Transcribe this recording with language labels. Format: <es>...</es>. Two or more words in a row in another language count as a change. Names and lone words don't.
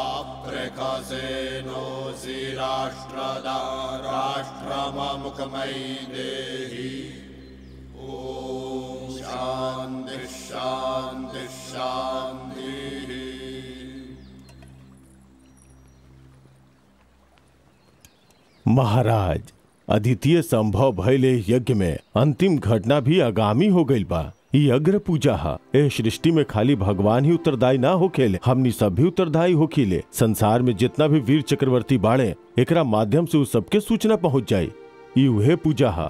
<sa>प्रकसेनोऽसि राष्ट्रदा राष्ट्रममुखमयि देहि। ओम शांति शांति शांति।</sa> <bho>महाराज, अद्वितीय संभव भइले यज्ञ में अंतिम घटना भी आगामी हो गई बा। ये अग्र पूजा हा। ए सृष्टि में खाली भगवान ही उत्तरदायी ना होखेले, हमनी सब भी उत्तरदायी होखीले। संसार में जितना भी वीर चक्रवर्ती बाड़े, एकरा माध्यम से उस सबके सूचना पहुँच जाये। ये उहे पूजा हा।</bho>